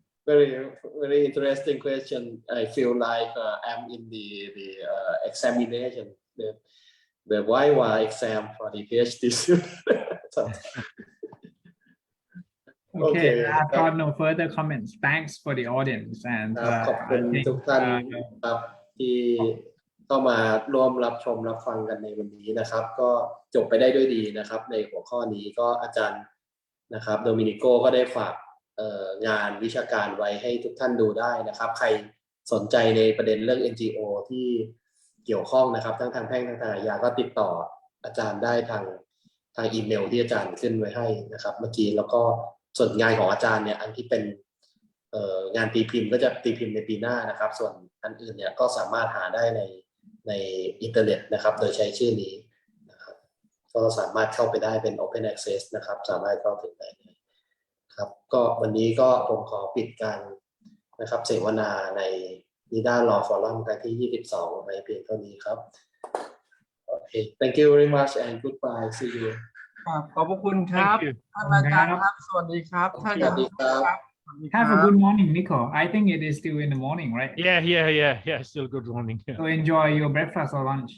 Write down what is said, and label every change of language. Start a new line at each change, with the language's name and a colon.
English: Very interesting question. I feel like I'm in the examination, the YY exam for the PhD student. Okay, I've got no further comments. Thanks for the audience and
Thai: ขอบคุณทุกท่านครับที่เข้ามาร่วมรับชมรับฟังกันในวันนี้นะครับ ก็จบไปได้ด้วยดีนะครับในหัวข้อนี้ก็อาจารย์นะครับโดมินิโกก็ได้ฝากงานวิชาการไว้ให้ทุกท่านดูได้นะครับใครสนใจในประเด็นเรื่อง NGO ที่เกี่ยวข้องนะครับทั้งทางแพ่งทางอาญาก็ติดต่ออาจารย์ได้ทางอีเมลที่อาจารย์ขึ้นไว้ให้นะครับเมื่อกี้แล้วก็ส่วนงานของอาจารย์เนี่ยอันที่เป็น งานตีพิมพ์ก็จะตีพิมพ์ในปีหน้านะครับส่วนอันอื่นเนี่ยก็สามารถหาได้ในอินเทอร์เน็ตนะครับโดยใช้ชื่อนี้นะครับก็สามารถเข้าไปได้เป็น Open Access นะครับสามารถเข้าถึงได้ครับก็วันนี้ก็ผมขอปิดการนะครับเสวนาใน NIDA Law Forum ครั้งที่22ในเพียงเท่านี้ครับโอเค
English: Thank you very much and goodbye see you
Thai: ขอบคุณครับท่านอาจารย์ครับสวัสดีครับท่านอาจารย์ครับ
English: Have a good morning, Nico. I think it is still in the morning, right? Yeah. Still good morning. Yeah. So enjoy your breakfast or lunch.